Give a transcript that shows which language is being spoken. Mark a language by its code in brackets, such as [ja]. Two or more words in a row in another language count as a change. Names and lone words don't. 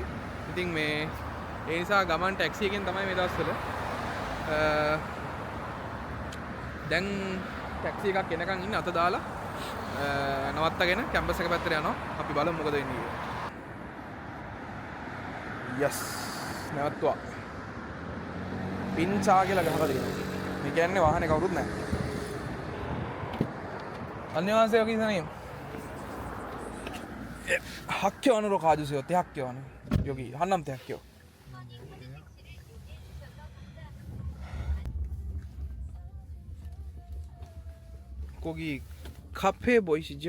[si] ඉතින් මේ ඒ නිසා ගමන් ටැක්සි එකෙන් තමයි මේ දවස්වල දැන් ටැක්සි එකක් එනකන් ඉන්නේ අත දාලා නවත්තගෙන කැම්පස් එක පැත්තට යනවා. අපි බලමු මොකද වෙන්නේ කියලා. යස් නැවතුවා. පින්චා කියලා ගහලා තියෙනවා. මේ කියන්නේ වාහනේ කවුරුත් නැහැ. [ko] 안녕하세요 기사님. 학교 안으로 가주세요. 대학교 안에. 여기 한남대학교. 거기 카페 보이시죠?